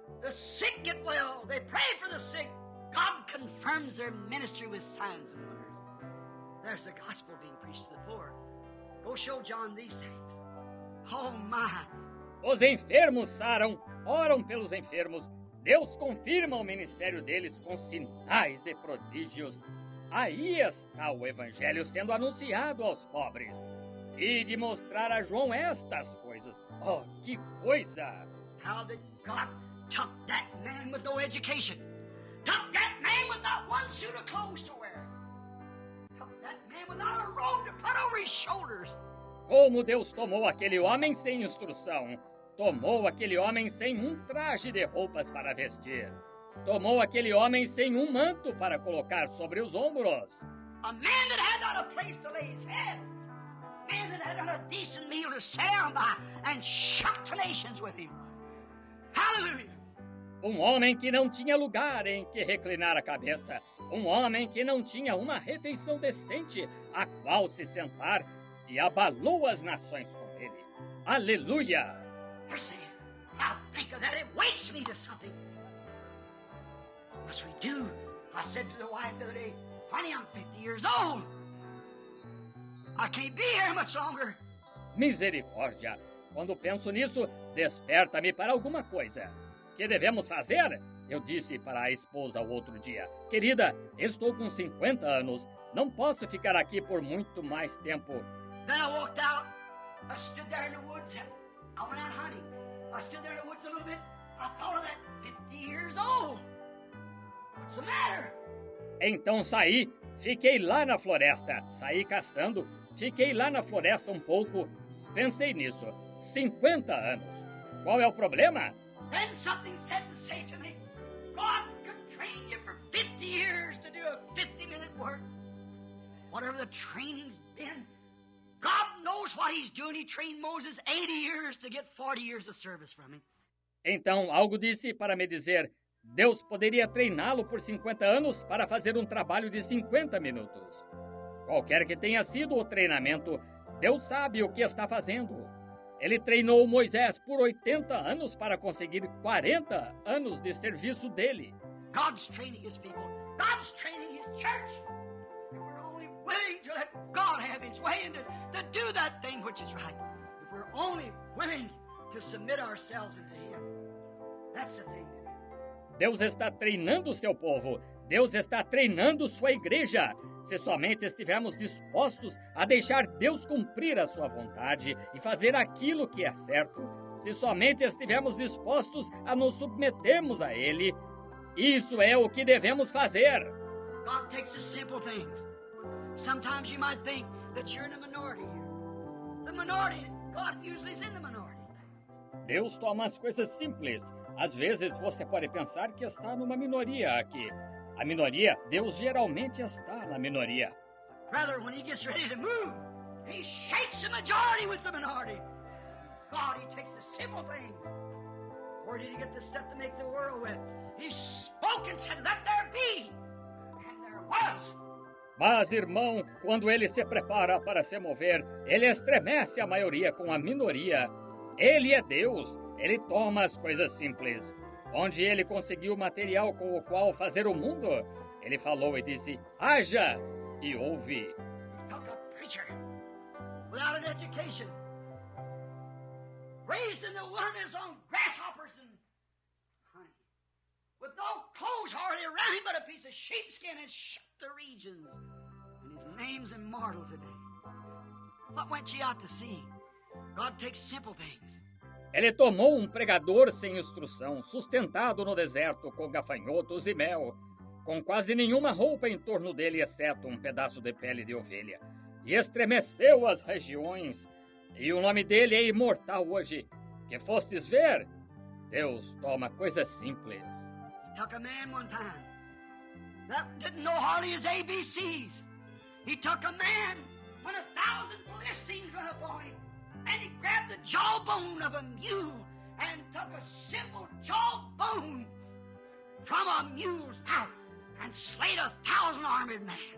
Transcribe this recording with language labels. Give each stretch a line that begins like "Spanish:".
English: The sick get well. They pray for the sick. God confirms their ministry with signs and wonders. There's the gospel being preached to the poor. Go show John these things. Oh my.
Portuguese: Os enfermos saram, oram pelos enfermos. Deus confirma o ministério deles com sinais e prodígios. Aí está o evangelho sendo anunciado aos pobres. E de mostrar a João estas coisas. Oh, que coisa!
English: How that God took that man with no education. Took that man with not one suit of clothes to wear. Took that man without a robe to put over his shoulders.
Portuguese: Como Deus tomou aquele homem sem instrução. Tomou aquele homem sem um traje de roupas para vestir. Tomou aquele homem sem um manto para colocar sobre os ombros.
English: A man that had not a place to lay his head. A man that had not a decent meal to sit down by and shock the nations with him. Hallelujah.
Portuguese: Um homem que não tinha lugar em que reclinar a cabeça. Um homem que não tinha uma refeição decente a qual se sentar e abalou as nações com ele. Aleluia!
English: mercy. I think of that, it wakes me to something. Must we do? I said to the wife the other day, honey, I'm 50 years old. I can't be here much longer.
Portuguese: Misericórdia! Quando penso nisso, desperta-me para alguma coisa. Que devemos fazer? Eu disse para a esposa o outro dia. Querida, estou com 50 anos. Não posso ficar aqui por muito mais tempo.
English: Then I walked out. I stood there in the woods. I went out hunting. I stood there in the woods a little bit. I thought of that 50 years old. What's the matter?
Portuguese: Então saí, fiquei lá na floresta. Saí caçando, fiquei lá na floresta um pouco. Pensei nisso. 50 anos. Qual é o problema?
English: Then something said to say to me, God could train you for 50 years to do a 50-minute work. Whatever the training's been, God knows what He's doing. He trained Moses 80 years to get 40 years of service from him.
Portuguese: Então algo disse para me dizer, Deus poderia treiná-lo por 50 anos para fazer um trabalho de 50 minutos. Qualquer que tenha sido o treinamento, Deus sabe o que está fazendo. Ele treinou Moisés por 80 anos para conseguir 40 anos de serviço dele.
English: God's training His people. God's training His church. If we're only willing to let God have His way and to do that thing which is right. If we're only willing to submit ourselves unto Him. That's the thing.
Portuguese: Deus está treinando o seu povo. Deus está treinando sua igreja. Se somente estivermos dispostos a deixar Deus cumprir a sua vontade e fazer aquilo que é certo, se somente estivermos dispostos a nos submetermos a Ele, isso é o que devemos fazer.
English: God takes the simple things. Sometimes you might think that you're in a minority here. The minority, God usually is in the minority.
Portuguese: Deus toma as coisas simples. Às vezes você pode pensar que está numa minoria aqui. A minoria, Deus geralmente está na minoria.
English: Rather, when He gets ready to move, He shakes the majority with the minority. God, He takes the simple things. Where did He get the stuff to make the world with? He spoke and said, let there be. And there was.
Portuguese: Mas, irmão, quando Ele se prepara para se mover, Ele estremece a maioria com a minoria. Ele é Deus. Ele toma as coisas simples. Onde Ele conseguiu o material com o qual fazer o mundo, Ele falou e disse, haja, e houve.
English: Took a preacher without an education, raised in the wilderness on grasshoppers and honey, with no clothes hardly around him but a piece of sheepskin, and shook the regions. And his name's immortal today. What went ye out to see? God takes simple things.
Portuguese: Ele tomou um pregador sem instrução, sustentado no deserto com gafanhotos e mel, com quase nenhuma roupa em torno dele, exceto um pedaço de pele de ovelha, e estremeceu as regiões, e o nome dele é imortal hoje. Que fostes ver? Deus toma coisas simples.
English: He took a man one time that didn't know hardly his ABCs. He took a man when 1,000 Philistines run upon him. And he grabbed the jawbone of a mule and took a simple jawbone from a mule's mouth and slayed 1,000 armed men.